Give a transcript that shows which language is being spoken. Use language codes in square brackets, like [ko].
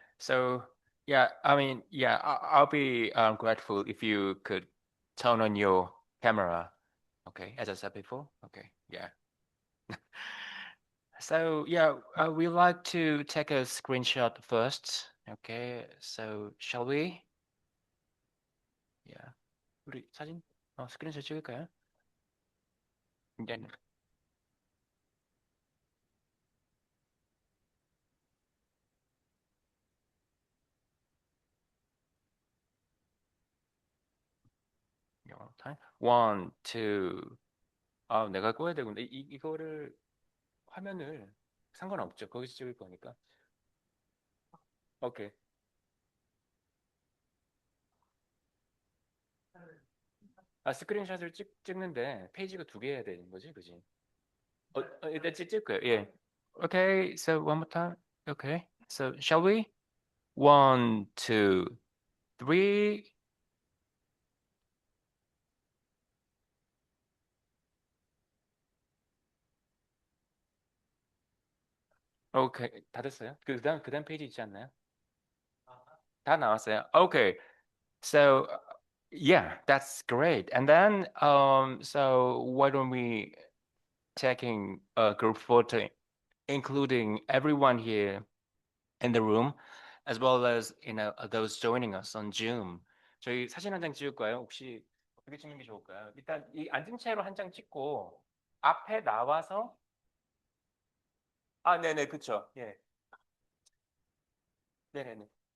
[en] So yeah, I mean, yeah, I'll be grateful if you could turn on your camera. Okay, as I said before. Okay, yeah. So yeah, we like to take a screenshot first. Okay, so shall we? Yeah. [ko] 우리 사진 스크린샷 찍을까요? 네. [en] time. One, two. [ko] 아, 내가 꺼야 되는데 이거를 화면을 상관없죠. 거기서 찍을 거니까. 오케이. 스크린샷을 찍는데 페이지가 두 개 해야 되는 거지, 그지? 일단 찍을 거예요. 예. [en] Okay, so one more time. Okay, so shall we? One, two, three. [ko] 오케이, 다 됐어요? 그다음 페이지 있지 않나요? 다 나왔어요. [en] Okay, so yeah, that's great. And then so why don't we taking a group photo, including everyone here in the room, as well as those joining us on Zoom. [ko] 저희 사진 한 장 찍을까요? 혹시 어떻게 찍는 게 좋을까요? 일단 이 앉은 채로 한 장 찍고 앞에 나와서 네네 그쵸 예 네네네.